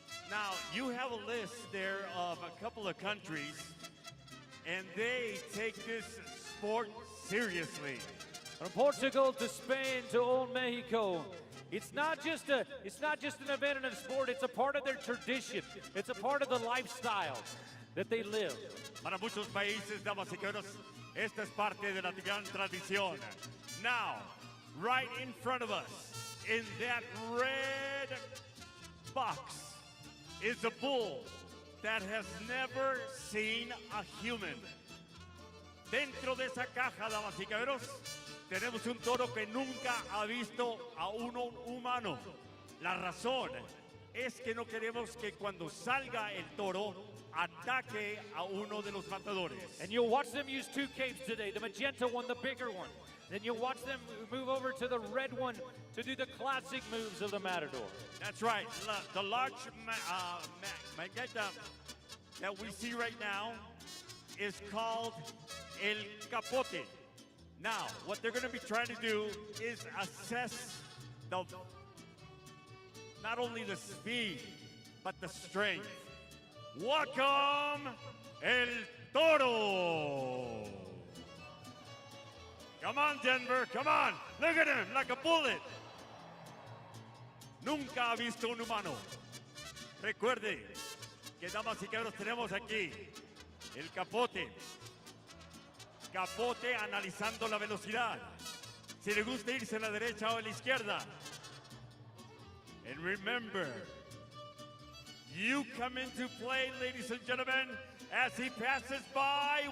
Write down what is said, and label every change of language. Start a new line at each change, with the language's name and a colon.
English: Now, you have a list there of a couple of countries, and they take this sport seriously. From Portugal to Spain to Old Mexico, it's not just an event and a sport, it's a part of their tradition. It's a part of the lifestyle that they live.
Spanish: Para muchos países, damas y caballeros, esta es parte de la gran tradición.
English: Now, right in front of us, in that red box, is a bull that has never seen a human.
Spanish: Dentro de esa caja, damas y caballeros, tenemos un toro que nunca ha visto a un humano. La razón es que no queremos que cuando salga el toro ataque a uno de los matadores.
English: And you'll watch them use two capes today, the magenta one, the bigger one. Then you'll watch them move over to the red one to do the classic moves of the Matador. That's right. The large magenta that we see right now is called El Capote. Now, what they're going to be trying to do is assess not only the speed, but the strength. Welcome, El Toro. Come on, Denver, come on. Look at him, like a bullet.
Spanish: Nunca ha visto un humano. Recuerde que, damas y caballeros, tenemos aquí el capote. Capote analizando la velocidad. Si le gusta irse a la derecha o a la izquierda.
English: And remember, you come into play, ladies and gentlemen, as he passes by.